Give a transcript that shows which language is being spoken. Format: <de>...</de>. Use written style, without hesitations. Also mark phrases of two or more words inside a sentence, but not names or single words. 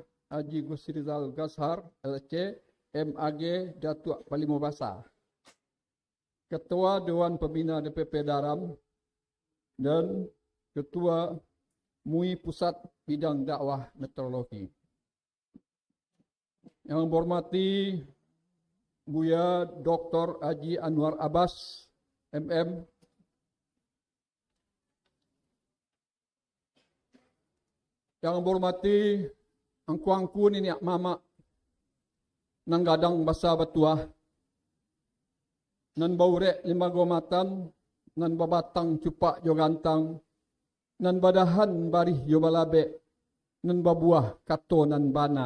<id>Haji Gusrizal Gashar LC MAG Datuk Palimau Basar, Ketua Dewan Pembina DPP Daram dan Ketua MUI Pusat Bidang Dakwah Meteorologi. Yang hormati Buya Dr.</id> <min>Haji Anwar Abbas MM,</min> <id>yang hormati</id> <min>angku-angku ni mama nang gadang basa batuah, nan baurek lima gomatan, nan babatang cupak jo gantang, nan badahan barih jo balabe, nan babuah kato nan bana.</min>